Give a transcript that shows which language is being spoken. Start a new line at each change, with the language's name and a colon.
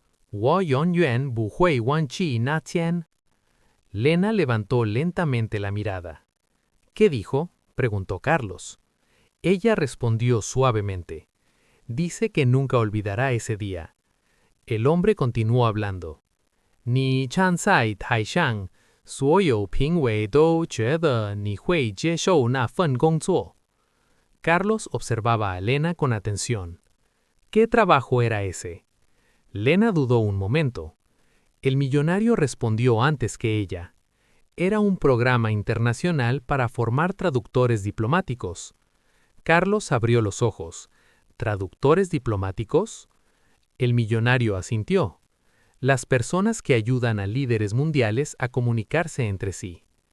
Chinese: 我永远不会忘记那天.
Spanish: Lena levantó lentamente la mirada. ¿Qué dijo?, preguntó Carlos. Ella respondió suavemente. Dice que nunca olvidará ese día. El hombre continuó hablando.
Chinese: 你站在台上，所有评委都觉得你会接受那份工作.
Spanish: Carlos observaba a Lena con atención. ¿Qué trabajo era ese? Lena dudó un momento. El millonario respondió antes que ella. Era un programa internacional para formar traductores diplomáticos. Carlos abrió los ojos. ¿Traductores diplomáticos? El millonario asintió. Las personas que ayudan a líderes mundiales a comunicarse entre sí.